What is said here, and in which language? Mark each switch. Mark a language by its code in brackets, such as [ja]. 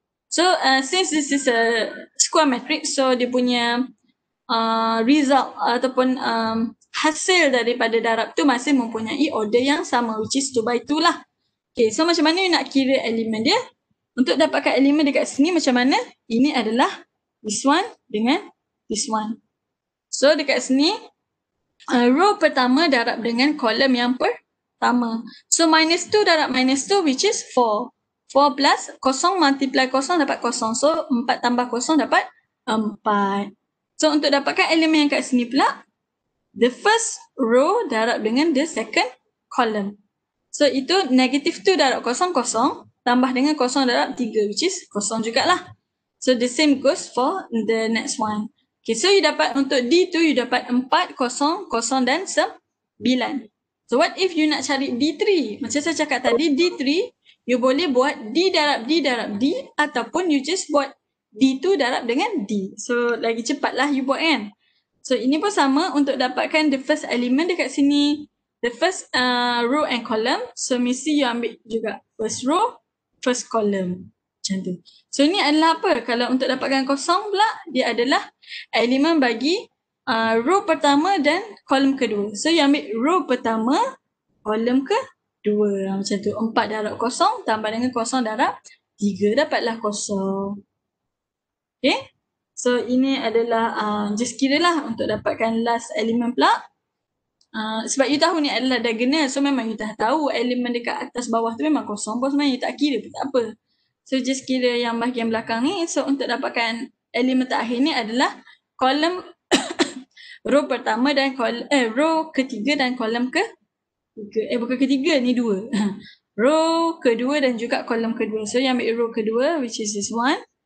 [en] So since this is a square matrix, [ms] so dia punya result ataupun hasil daripada darab tu masih mempunyai order yang sama, [en] which is 2 by 2 [ms] lah. Okay, so macam mana you nak kira elemen dia? Untuk dapatkan elemen dekat sini macam mana? Ini adalah [en] this one [ms] dengan this one. So dekat sini, row pertama darab dengan kolom yang pertama. So minus 2 darab minus 2 which is 4. 4 plus 0 multiply 0 dapat 0. So 4 tambah 0 dapat 4. So untuk dapatkan elemen yang kat sini pula, [en] the first row darab dengan the second column. [ms] So itu negative 2 darab kosong kosong tambah dengan kosong darab 3 which is kosong jugalah. [en] So the same goes for the next one. [ms] Okay, so you dapat untuk D tu you dapat 4, kosong, kosong dan 9. [en] So what if [ms] you nak cari D3? Macam saya cakap tadi, D3 you boleh buat D darab D darab D ataupun you just buat D2 darab dengan D. So lagi cepatlah you buat kan. So ini pun sama untuk dapatkan the first element dekat sini. [en] The first row and column. [ms] So mesti you ambil juga first row, first column. Macam tu. So ini adalah apa? Kalau untuk dapatkan kosong pula, dia adalah elemen bagi row pertama dan kolom kedua. So you ambil row pertama, kolom kedua. Macam tu. 4 darab kosong tambah dengan kosong darab 3 dapatlah kosong. Okay. So ini adalah just kira lah untuk dapatkan last elemen pula. Sebab you tahu ni adalah diagonal. So memang you dah tahu elemen dekat atas bawah tu memang kosong pun sebenarnya you tak kira pun tak apa. So just kira yang bahagian belakang ni. So untuk dapatkan elemen terakhir ni adalah kolom row pertama dan row ketiga dan kolom ketiga. Bukan ketiga ni 2. Row kedua dan juga kolom kedua. So you ambil row kedua which is this one.